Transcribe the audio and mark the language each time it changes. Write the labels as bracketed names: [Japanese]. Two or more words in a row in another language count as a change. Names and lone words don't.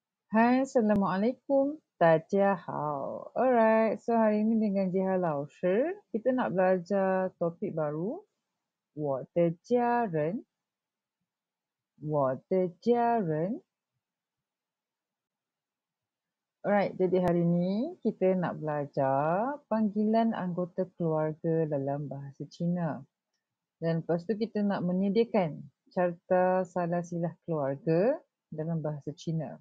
[Malay] Hai, Assalamualaikum. [Chinese] 大家好. [English] Alright, so [Malay] hari ini dengan Jiha Laoshi, kita nak belajar topik baru. [Chinese] 我的家人,我的家人. [Malay] Alright, jadi hari ini kita nak belajar panggilan anggota keluarga dalam bahasa Cina. Dan lepas tu kita nak menyediakan carta salah silah keluarga dalam bahasa Cina.